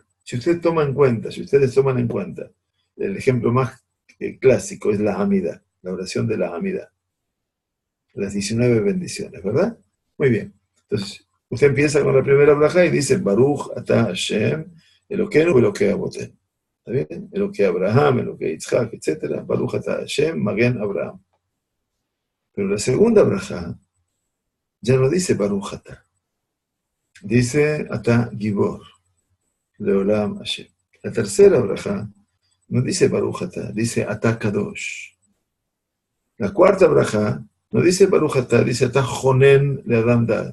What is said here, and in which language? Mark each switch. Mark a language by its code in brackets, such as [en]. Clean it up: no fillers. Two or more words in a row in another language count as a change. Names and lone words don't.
[es] Si ustedes toman en cuenta, el ejemplo más clásico es la Hamidá, la oración de la Hamidá, las 19 bendiciones, ¿verdad? Muy bien. Entonces, usted empieza con la primera braja y dice, [he] ברוך אתה השם, אלוקינו, אלוקי אבותינו. [es] ¿Está bien? [he] אלוקי אברהם, אלוקי יצחק, etc. ברוך אתה השם, מגן אברהם. [es] Pero la segunda braja ya no dice [he] ברוך אתה, [es] dice [he] אתה גיבור, לעולם השם. [es] La tercera braja no dice [he] ברוך אתה, [es] dice [he] אתה קדוש. [es] La cuarta braja no dice [he] ברוך אתה, [es] dice [he] אתה חונן לאדם דעת.